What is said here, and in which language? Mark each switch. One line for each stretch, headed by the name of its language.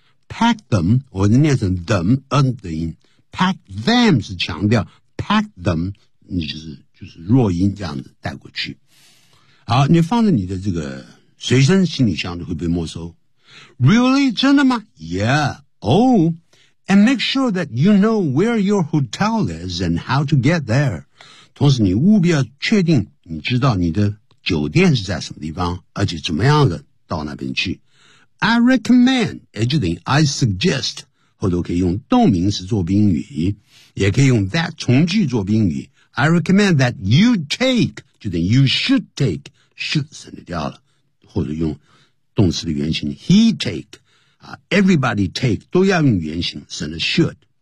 Chinese: Pack them， 我念成 them， pack them 是强调， pack them，你就是弱音这样子带过去。好，你放在你的这个随身行李箱都会被没收。
English: Really?
Chinese: 真的吗？
English: Yeah. Oh. And make sure that you know where your hotel is and how to get there.
Chinese: 同时你务必要确定你知道你的酒店是在什么地方，而且怎么样的到那边去。
English: I recommend，
Chinese: 也就等于
English: I suggest，
Chinese: 后头可以用动名词做宾语，也可以用 that 从句做宾语。
English: I recommend that you take，
Chinese: 就等于
English: you should take，
Chinese: should 省得掉了，或者用动词的原型 he take， everybody take 都要用原型，省得 should。